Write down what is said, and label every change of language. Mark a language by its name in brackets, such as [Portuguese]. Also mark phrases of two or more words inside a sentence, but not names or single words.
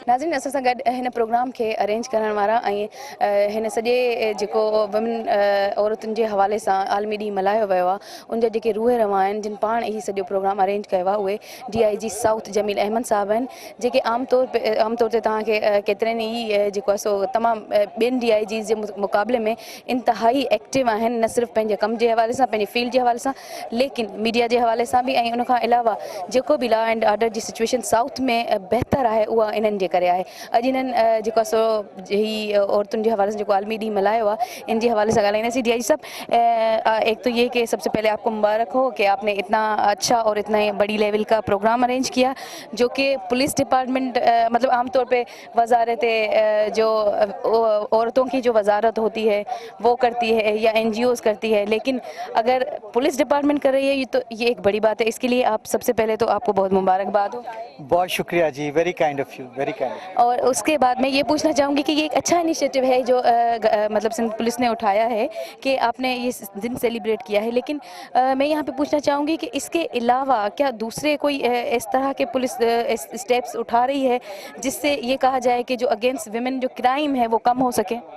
[Sindhi] नाज़रीन, असां सां गॾु हिन प्रोग्राम खे अरेंज करण वारा ऐं हिन सॼे जेको वुमेन औरतुनि जे हवाले सां आलमी ॾींहुं मल्हायो वियो आहे, उनजा जेके रूह रवा आहिनि जिन पाण ही सॼो प्रोग्राम अरेंज कयो आहे, उहे DIG साउथ जमील अहमद साहब आहिनि, जेके आमतौर ते तव्हांखे केतिरनि ई जेको आहे सो तमामु ॿियनि DIGs जे मुक़ाबले में इंतिहाई एक्टिव आहिनि, न सिर्फ़ु पंहिंजे कम जे हवाले सां, पंहिंजे फील्ड जे हवाले सां, लेकिन मीडिया जे हवाले सां बि। ऐं उनखां अलावा जेको बि [English] law and order [Sindhi] जी सिचुएशन साउथ में बहितर आहे उहा इन्हनि जे करे आहे। अॼु इन्हनि जेको आहे सो ही औरतुनि जे हवाले सां जेको आलमी ॾींहुं मल्हायो आहे, इन जे हवाले सां ॻाल्हाईंदासीं। [Urdu] DIG صاحب، ایک تو یہ کہ سب سے پہلے آپ کو مبارک ہو کہ آپ نے اتنا اچھا اور اتنا بڑی لیول کا پروگرام ارینج کیا، جو کہ [English] police department [Urdu] مطلب عام طور پہ وزارت جو عورتوں کی جو وزارت ہوتی ہے وہ کرتی ہے یا NGOs کرتی ہے، لیکن اگر [English] police department [Urdu] اچیومنٹ کر رہی ہے، تو یہ ایک بڑی بات ہے. اس کے لیے آپ سب سے پہلے تو آپ کو بہت مبارکباد ہو. بہت شکریہ جی, [English] Very kind of you, very kind. [Urdu] اور اس کے بعد میں یہ پوچھنا چاہوں گی کہ یہ ایک اچھا انیشیٹیو ہے جو مطلب سندھ پولیس نے اٹھایا ہے کہ آپ نے یہ دن سیلیبریٹ کیا ہے، لیکن میں یہاں پہ پوچھنا چاہوں گی کہ اس کے علاوہ کیا دوسرے کوئی اس طرح کے [English] police steps [Urdu] اٹھا رہی ہے جس سے یہ کہا جائے کہ جو [English] against women [Urdu] جو کرائم ہے وہ کم ہو سکے?